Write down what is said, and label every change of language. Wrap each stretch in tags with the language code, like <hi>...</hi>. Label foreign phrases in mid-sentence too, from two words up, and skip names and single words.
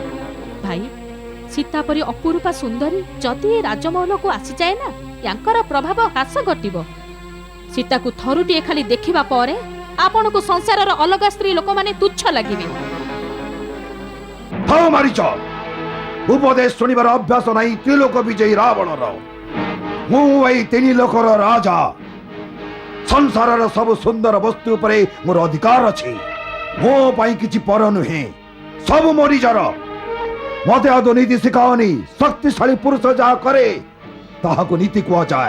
<or>ଭାଇ ସୀତା ପରି ଅପୂର୍ବା ସୁନ୍ଦରୀ ଯଦି ରାଜମହଲ କୁ ଆସି ଯାଏ ନା ୟାଙ୍କର ପ୍ରଭାବ ହ୍ରାସ ଘଟିବ। ସୀତା କୁ ଥରୁଟିଏ ଖାଲି ଦେଖିବା ପରେ ଆପଣ କୁ ସଂସାରର ଅଲଗା ସ୍ତ୍ରୀ ଲୋକ ମାନେ ତୁଚ୍ଛ ଲାଗିବେ। ଥାଉ ମାରୀଚ ଉପଦେଶ ଶୁଣିବାର ଅଭ୍ୟାସ ନାହିଁ ତ୍ରିଲୋକ ବିଜୟୀ ରାବଣ ର। ମୁଁ ଏଇ ତିନି ଲୋକର ରାଜା। ସଂସାରର ସବୁ ସୁନ୍ଦର ବସ୍ତୁ ଉପରେ ମୋର ଅଧିକାର ଅଛି। ମୋ ପାଇଁ କିଛି ପର ନୁହେଁ ସବୁ ମୋରି ଜର। ମତେ ଆଦୌ ନୀତି ଶିଖାଅନି। ଶକ୍ତିଶାଳୀ ପୁରୁଷ ଯାହା କରେ ତାହାକୁ ନୀତି କୁହା ଯାଏ।</or>